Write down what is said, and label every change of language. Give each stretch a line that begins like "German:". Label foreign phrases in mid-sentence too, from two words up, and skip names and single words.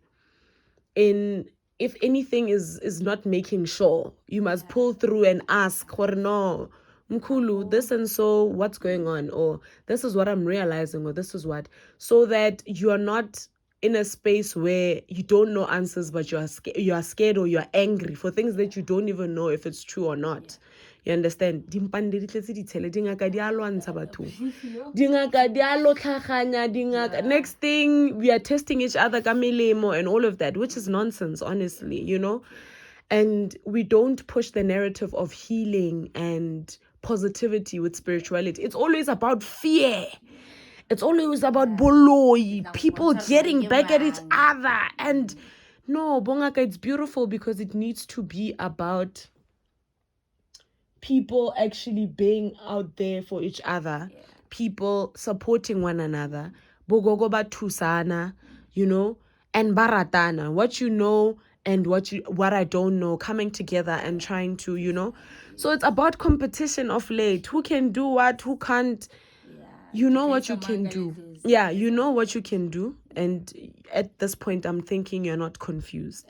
English: If anything is not making sure, you must pull through and ask, no, Mkulu, this and so, what's going on? Or this is what I'm realizing, or this is what, so that you are not in a space where you don't know answers, but you are scared or you're angry for things that you don't even know if it's true or not. You understand?
Tswana: Dingaka di a lwantsha batho. Dingaka di a lo tlhaganya, dingaka.
English: Next thing, we are testing each other
Tswana: ka melemo
English: and all of that, which is nonsense, honestly, you know? And we don't push the narrative of healing and positivity with spirituality. It's always about fear. It's always about boloi, people getting back at each other. And no, bongaka, it's beautiful because it needs to be about people actually being out there for each other, people supporting one another,
Tswana: bogogo bathusana,
English: you know, and baratana, what you know and what I don't know, coming together and trying to, you know. So it's about competition of late. Who can do what, who can't. You know what you can do. Yeah, you know what you can do. And at this point, I'm thinking you're not confused.